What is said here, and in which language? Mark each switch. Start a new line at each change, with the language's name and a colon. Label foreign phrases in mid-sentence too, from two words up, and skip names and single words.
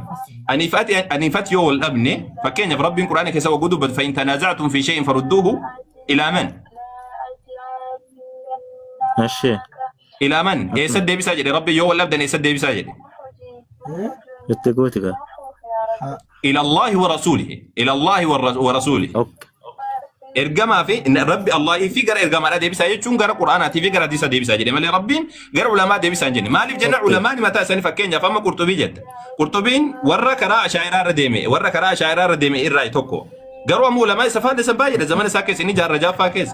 Oromo: Anifati yoo wal dhabne fakkeenyaaf rabbiin quraana keessa waguu dubbatu
Arabic: فإن تنازعتم في شيء فردوه إلى من?
Oromo: Mashee.
Arabic: إلى من?
Oromo: Eessa deebisaa jedhe rabbi yoo wal dhabdan eessa deebisaa jedhe? Itti gooti gaa.
Arabic: إلى الله ورسوله. إلى الله ورسوله.
Oromo: Okay. Ergamaa fi rabbi Allahi fi gara ergamaadha deebisaa jechuun gara quraanaatii fi gara hadiisa deebisaa jedhe malee rabbiin gara ulamaa deebisaa hin jenne. Maaliif jenna ulamaan mataa isaanii fakkeenyaaf amma qurxubii jette. Qurxubiin warra karaa ashaa'iraa irra deeme irraa tokko. Garuu ammoo ulamaa isa faalleessan baay'eedha zamana isaa keessa inni jaarra jaaffaa keessa.